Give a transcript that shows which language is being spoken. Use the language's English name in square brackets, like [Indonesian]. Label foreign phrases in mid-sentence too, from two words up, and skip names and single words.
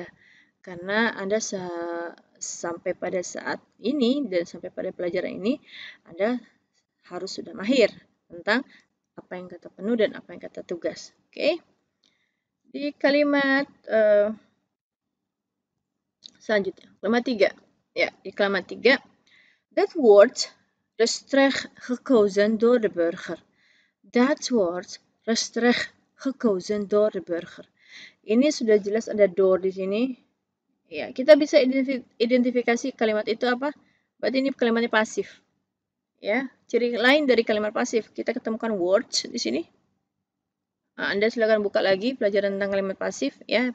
[Indonesian] Karena Anda sampai pada saat ini dan sampai pada pelajaran ini, Anda harus sudah mahir tentang apa yang kata penuh dan apa yang kata tugas. Oke. Di kalimat selanjutnya, kalimat 3. Ya, di kalimat 3, [Dutch] dat wordt rechtstreeks gekozen door de burger. Dat wordt rechtstreeks gekozen door de burger. [Indonesian] Ini sudah jelas ada door di sini. Ya, kita bisa identifikasi kalimat itu apa? Berarti ini kalimatnya pasif. Ya, ciri lain dari kalimat pasif, kita ketemukan words di sini. Nah, Anda silakan buka lagi pelajaran tentang kalimat pasif ya.